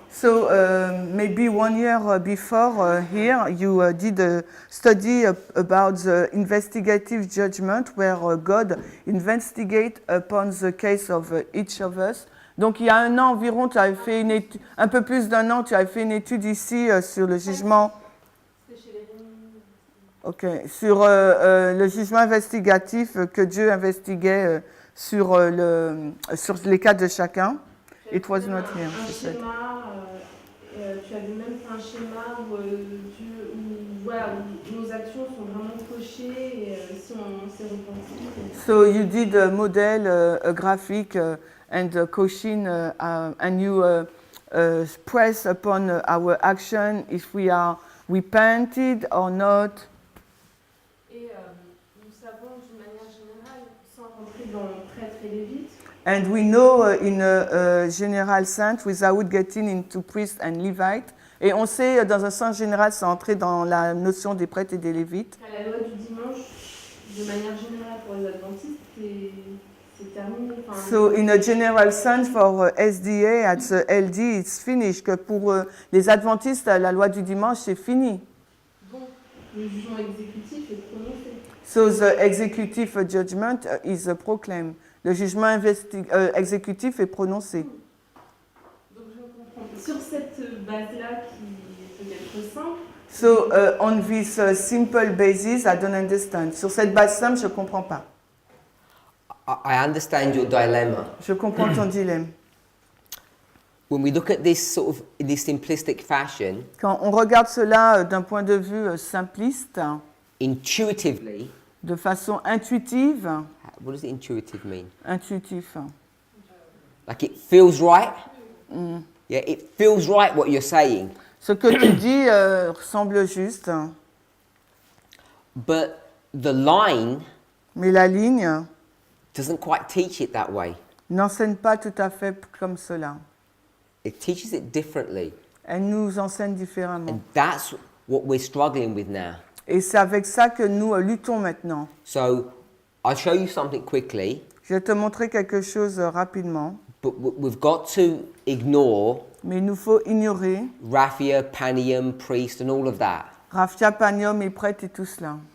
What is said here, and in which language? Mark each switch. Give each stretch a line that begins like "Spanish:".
English: So maybe 1 year before here you did a study about the investigative judgment where God investigate upon the case of each of us.
French: Donc il y a un an environ, tu avais fait une étude, un peu plus d'un an, tu avais fait une étude ici sur le jugement. C'était chez les Réunions. Ok, sur le jugement investigatif que Dieu investiguait sur les cas de chacun.
English: It was not here.
French: Un
English: she said.
French: schéma, tu avais même fait un schéma où, où nos actions sont vraiment cochées et si on s'est repenti.
English: So you did a model, a graphic, and a caution, and you press upon our action if we are repented or not.
French: Et nous savons d'une manière générale, sans rentrer dans prêtre et lévite,
English: And we know in a general sense, without getting into priest and Levite,
French: et on sait dans un sens général, sans entrer dans la notion des prêtres et des lévites. qu'à la loi du dimanche, de manière générale pour les adventistes, c'est terminé.
English: So in a general sense for SDA at the LD, it's finished.
French: Que pour les adventistes, la loi du dimanche, c'est fini. Bon, le jugement exécutif est prononcé.
English: So the executive judgment is proclaimed.
French: Le jugement exécutif est prononcé. Donc je comprends. Sur cette base-là qui est peut-être simple,
English: So on this simple basis, I don't understand.
French: Sur cette base simple, je ne comprends pas.
English: I understand your dilemma.
French: Je comprends ton dilemme.
English: when we look at this sort of in this simplistic fashion,
French: Quand on regarde cela d'un point de vue simpliste,
English: intuitively,
French: de façon intuitive,
English: what does intuitive mean?
French: intuitif,
English: Like it feels right? Yeah, it feels right what you're saying.
French: ce que tu dis semble juste,
English: But the line
French: mais la ligne
English: doesn't quite teach it that way.
French: n'enseigne pas tout à fait comme cela.
English: It teaches it differently.
French: Elle nous enseigne différemment.
English: And that's what we're struggling with now.
French: Et c'est avec ça que nous luttons maintenant.
English: So I'll show you something quickly,
French: Je vais te montrer quelque chose rapidement,
English: but we've got to ignore
French: mais il nous faut ignorer
English: raphia, panium, priest, and all of that.
French: raphia, panium et prêtre et tout cela.